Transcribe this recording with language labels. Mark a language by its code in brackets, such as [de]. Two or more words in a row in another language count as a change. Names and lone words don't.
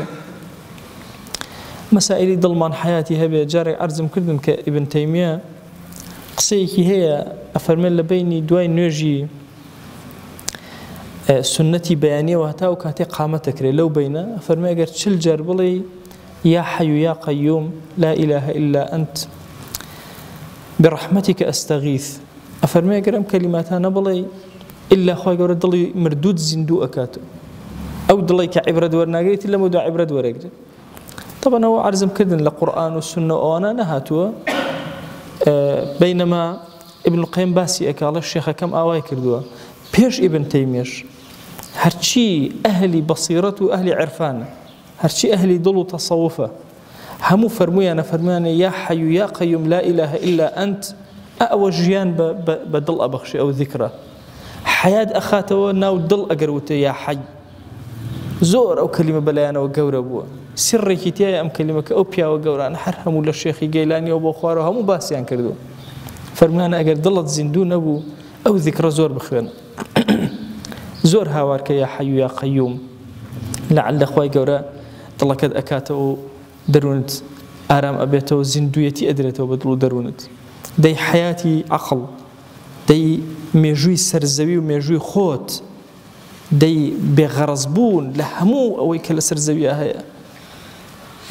[ckb] مەسائلی دڵمان حەیاتی هەبێ. جارێک عەرزم کردم کە ئیبن تەیمیە قسەیەکی هەیە ئەفەرمێن لە بینی دوای نوێژی سنەتی بەیانیەوە هەتا و کاتێک قامەت دەکرێت لەو بینە ئەفەرمێ ئەگەر 40 جار بڵێ [ar] یا حەیو یا قەیوم لا إله إلا أنت برحمتك أستغيث، [ckb] ئەفەرمێ ئەگەر ئەم کەلیماتانە بڵێ ئللا خوای گەورە دڵی مردود زیندوو ئەکاتەوە، ئەو دڵی کە عیبرەت وەرناگرێتی لەمە دوای عیبرەت وەرەگرێت. طبعا ئەوە عەرزم کردن لە قورئان و سونە ئەوانە نەهاتووە، بەینەما ابن القیم باسی ئەکاڵە شێخەکەم ئاوای کردووە پێش ئیبن تەیمیەش هەرچی ئەهلی بەسیرەت و ئەهلی عرفانە، هەرچی ئەهلی دڵ و تەسەوفە هەموو فەرموویانە فەرموویانە [ar] یا حەیو یا قەیوم لا إله إلا أنت، [ckb] ئەوە ژیان بە دڵ ئەبەخشێ ئەو ذیکرە، حەیات ئەخاتەوە ناو دڵ ئەگەر وتە [ar] یا حەی. [ckb] زۆر ئەو کەلیمە بەلایەنەوە گەورە بووە، سڕێکی تایە ئەم کەلیمەکە ئەو پیاوە گەورانە هەر هەموو لە شێخی گەیلانیەوە بۆ خوارەوە هەموو باسییان کردووە. فەرموویانە ئەگەر دڵت زیندوو نەبوو ئەو ذیکرە زۆر بخوێنە، زۆر هاوارکە [ar] یا حەیو یا قەیوم، [ckb] لەعەلە خوای گەورە دڵەکەت ئەکاتەوە و دەروونت ئارام ئەبێتەوە، زیندویەتی ئەدرێتەوە بە دڵ و دەروونت، دەی حەیاتی عەقڵ، دەی مێژووی سەرزەوی و مێژووی خۆت، دەی بێغەرەز بوون لە هەموو ئەوەی کە لە سەرزەویە هەیە.